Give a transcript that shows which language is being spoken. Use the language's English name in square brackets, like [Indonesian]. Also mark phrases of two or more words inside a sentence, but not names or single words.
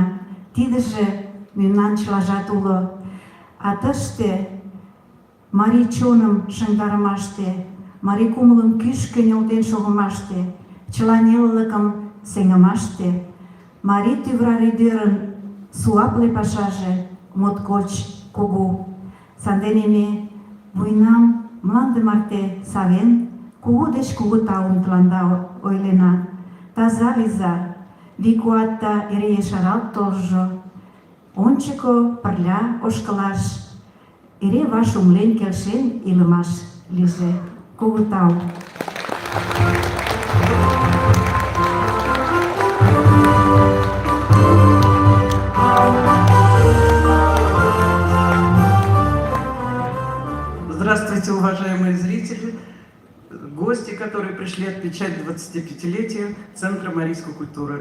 [Mari] Тидыже мемнан чылажат уло. А тыште марий чоным шыҥдарымаште, марий кумылым кӱшкӧ нӧлтен шогымаште, чыла нелылыкым сеҥымаште Марий тӱвра рӱдерын суапле пашаже моткоч кугу. Сандене ме вуйнам мланде марте савен, кугу деч кугу таум тыланда ойлена. Таза лийза, вий-куатда эре ешаралт толжо, ончыко пырля ошкылаш, эре ваш умлен келшен илымаш лийже. Кугу тау. [Russian] Здравствуйте, уважаемые зрители, гости, которые пришли отмечать 25-летие Центра марийской культуры.